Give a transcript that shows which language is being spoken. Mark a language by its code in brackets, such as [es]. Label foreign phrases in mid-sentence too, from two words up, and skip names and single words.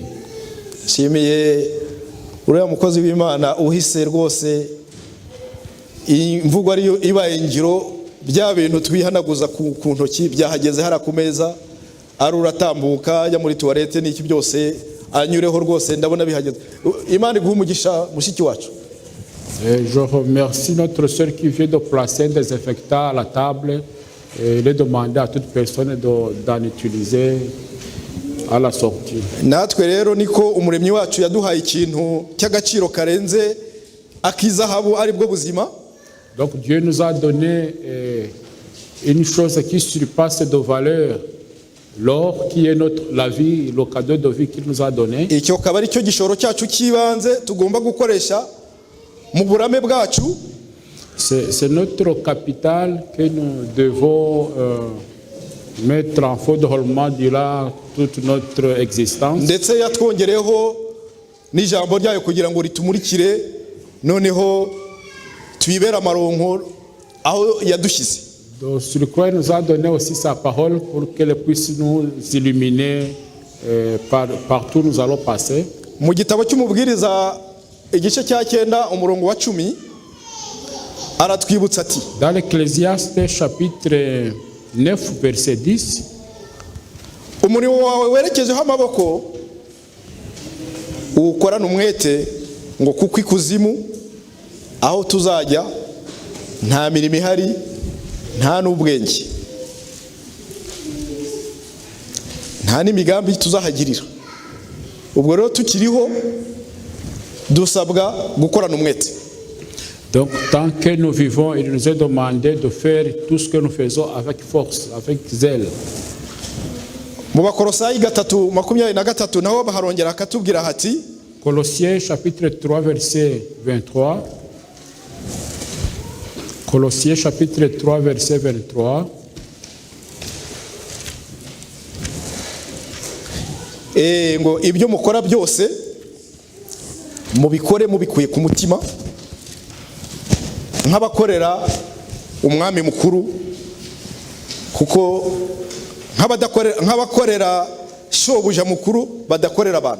[rw] Shimiye uriya mukozi w'Imana uhise rwose imvugo ariyo ibaye ngiro bya bintu twihanaguza ku ntoki byahageze hara ku meza aruratambuka ajya muri toilette n'iki byose anyureho rwose ndabona bihageze. Imana iguha umugisha mushiki wacu. [fr] Je remercie notre sœur qui vient de placer un désinfectant à la table et de demander à toute personne d'en utiliser à la sortie. [rw] Natwe rero niko umuremyi wacu yaduhaye ikintu cy'agaciro karenze akizahabu ari bwo buzima. [fr] Donc Dieu nous a donné une chose qui surpasse de valeur, l'or qui est la vie, le cadeau de vie qu'il nous a donné. [rw] Icyo kaba ari cyo gishoro cyacu kibanze tugomba gukoresha mu burame bwacu. [fr] C'est notre capital que nous devons mettre en feu de roulement durant toute notre existence. [rw] Ndetse yatwongereho n'ijambo ryayo kugira ngo ritumurikire noneho twibera amaronko aho yadushyize. [fr] Donc sur quoi il nous a donné aussi sa parole pour qu'elle puisse nous illuminer partout où nous allons passer. [rw] Mu gitabo cy'umubwiriza igice cya 9 umurongo wa 10 aratwibutsa ati [fr] dans l'Ecclésiaste chapitre 9 verset 10, [rw] umurimo wawe werekejeho amaboko ukorana umwete ngo kuko ikuzimu aho tuzajya nta mirimo ihari nta n'ubwenge nta n'imigambi tuzahagirira. Ubwo rero tukiriho dusabwa gukorana umwete. [fr] Donc tant que nous vivons, il nous est demandé de faire tout ce que nous faisons avec force, avec zèle. [rw] Mu Bakolosayi 3:23 naho baharongera akatubwira hati [fr] Colossiens chapitre 3 verset 23. Colossiens chapitre 3 verset 23. [rw] Ngo ibyo mukora byose mubikore mubikuye ku mutima nk'abakorera umwami mukuru kuko nk'abakorera shobuja mukuru badakorera abantu.